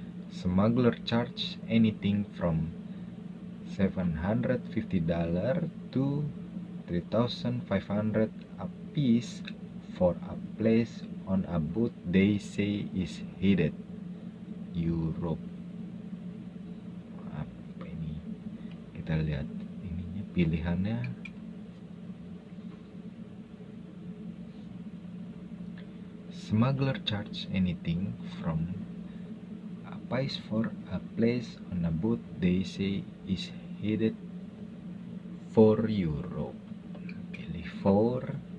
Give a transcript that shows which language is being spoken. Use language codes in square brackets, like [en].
[en] Smuggler charge anything from $750 to $3,500 a piece for a place on a boat they say is headed Europe. [id] Apa ini? Kita lihat ininya, pilihannya. [en] Smuggler charge anything from price for a place on a boat they say is headed for Europe. [id] Pilih for.